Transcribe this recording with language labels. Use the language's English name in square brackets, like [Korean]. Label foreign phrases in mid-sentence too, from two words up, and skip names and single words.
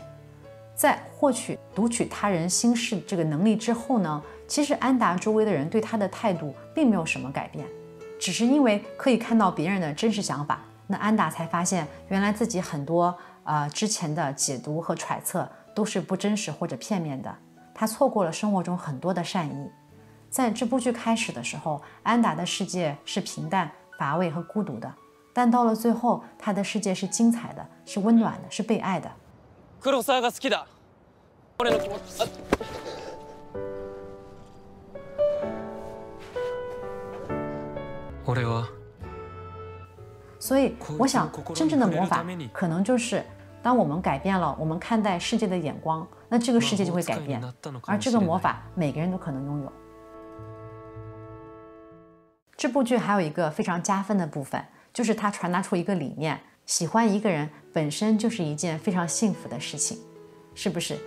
[Chinese] 在读取他人心事这个能力之后呢，其实安达周围的人对他的态度并没有什么改变，只是因为可以看到别人的真实想法，那安达才发现原来自己很多之前的解读和揣测都是不真实或者片面的，他错过了生活中很多的善意。在这部剧开始的时候，安达的世界是平淡、乏味和孤独的， 但到了最后，他的世界是精彩的，是温暖的，是被爱的。 [Japanese] 黒沢が好きだ。俺の気持ち。俺は。 [Chinese] 所以，我想，真正的魔法可能就是，当我们改变了我们看待世界的眼光，那这个世界就会改变，而这个魔法每个人都可能拥有。这部剧还有一个非常加分的部分，就是它传达出一个理念：喜欢一个人本身就是一件非常幸福的事情，是不是？